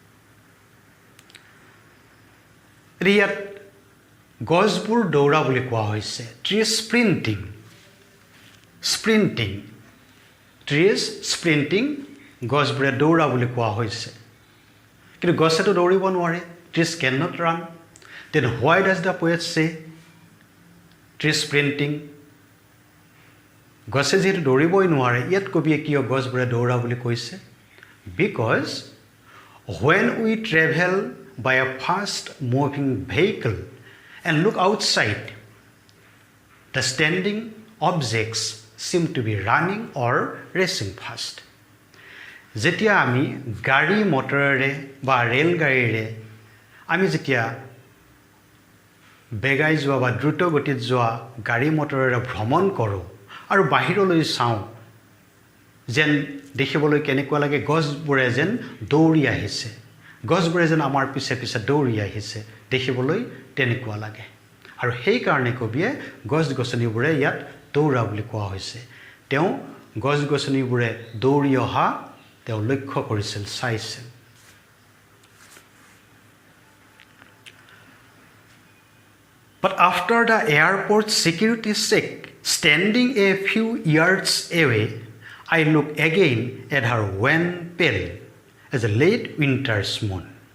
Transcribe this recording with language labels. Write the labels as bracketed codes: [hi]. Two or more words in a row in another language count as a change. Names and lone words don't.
[as] ইয়াত গছবোৰ দৌৰা বুলি কোৱা হৈছে [en] trees sprinting [as] গছবোৰে দৌৰা বুলি কোৱা হৈছে কিন্তু গছেতো দৌৰিব নোৱাৰে [en] trees can not run then why does the poet say tree sprinting [as] গছে যেহেতু দৌৰিবই নোৱাৰে ইয়াত কবিয়ে কিয় গছবোৰে দৌৰা বুলি কৈছে [en] because when we travel by a fast moving vehicle and look outside the standing objects seem to be running or racing fast [as] যেতিয়া আমি গাড়ী মটৰেৰে বা ৰেল গাড়ীৰে আমি যেতিয়া বেগাই যোৱা বা দ্ৰুত গতিত যোৱা গাড়ী মটৰেৰে ভ্ৰমণ কৰোঁ আৰু বাহিৰলৈ চাওঁ যেন দেখিবলৈ কেনেকুৱা লাগে গছবোৰে যেন দৌৰি আহিছে গছবোৰে যেন আমাৰ পিছে পিছে দৌৰি আহিছে দেখিবলৈ তেনেকুৱা লাগে আৰু সেই কাৰণে কবিয়ে গছ-গছনিবোৰে ইয়াত দৌৰা বুলি কোৱা হৈছে তেওঁ গছ-গছনিবোৰে দৌৰি অহা তেওঁ লক্ষ্য কৰিছিল চাইছিল [en] But after the airport security check, standing a few yards away, I looked again at her wan pale as a late winter's moon.